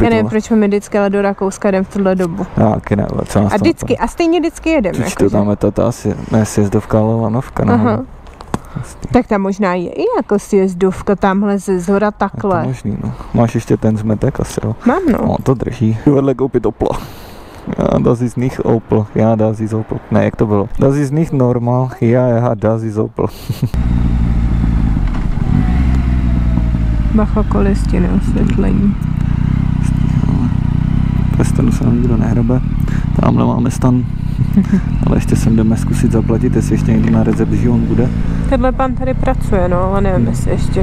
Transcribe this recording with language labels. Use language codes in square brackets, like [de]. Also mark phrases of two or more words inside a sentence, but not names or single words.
[cs] Já nevím, proč my vždycky ale do Rakouska jdem v tuhle dobu. Tak, ne, co nás a vždycky, a stejně vždycky jedeme. Vždycky to tam je to asi, ne sjezdovka, ale lanovka. Aha. Tak tam možná je i jako sjezdovka tamhle ze zhora takhle. Je to možný, no. Máš ještě ten zmetek asi, jo? Mám, no. No, to drží. Vedle koupit Opla. [de] Ja, das ist nicht Opel. Ja, das ist Opel. [cs] Ne, jak to bylo? [de] Das ist nicht normal. Ja, das ist Opel. [cs] Bacha kolistiny osvětlení. Ve stanu se nám nikdo nehrabe. Tamhle máme stan. Ale ještě sem jdeme zkusit zaplatit, jestli ještě někdy na recepci on bude. Tenhle pan tady pracuje, no, ale nevím, jestli ještě.